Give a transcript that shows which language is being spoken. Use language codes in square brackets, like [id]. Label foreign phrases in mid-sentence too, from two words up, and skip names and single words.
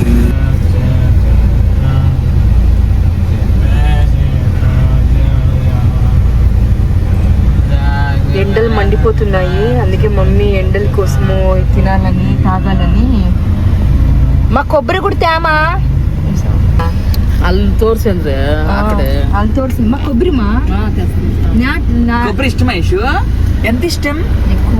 [te] ఎండలు మండిపోతున్నాయి, అందుకే మమ్మీ ఎండల కోసము తినాలని తాగాలని. మా కొబ్బరి కూడా తేమా [kn] ಅಲ್ಲಿ ತೋರ್ಸಂದ್ರೆ ಆ ಕಡೆ ಅಲ್ಲಿ ತೋರ್ಸಿ [te] మా కొబ్బరి కొబ్బరి ఇష్టమా? ఇషు ఎంత ఇష్టం? ఎక్కువ,